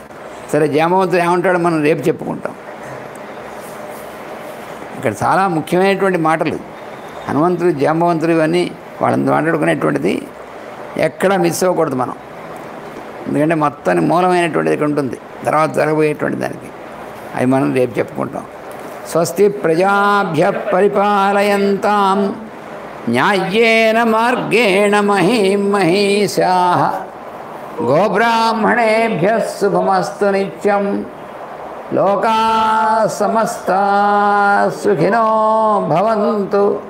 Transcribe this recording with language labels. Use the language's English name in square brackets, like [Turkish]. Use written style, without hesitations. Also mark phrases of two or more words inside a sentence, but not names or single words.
[Telugu] సరే, జాంబవంతుడు ఏమంటాడో మనం రేపు చెప్పుకుంటాం. ఇక్కడ చాలా ముఖ్యమైనటువంటి మాటలు హనుమంతుడు జాంబవంతుడు ఇవన్నీ వాళ్ళని మాట్లాడుకునేటువంటిది ఎక్కడా మిస్ అవ్వకూడదు మనం. ఎందుకంటే మొత్తానికి మూలమైనటువంటిది ఇక్కడ ఉంటుంది తర్వాత జరగబోయేటువంటి దానికి. అవి మనం రేపు చెప్పుకుంటాం. [Sanskrit] స్వస్తి ప్రజాభ్య పరిపాలయంతాం న్యాయేన మార్గేణ మహీం మహీషాః గోబ్రాహ్మణేభ్యః శుభమస్తు నిత్యం. లోకాః సమస్తాః సుఖినో భవంతు.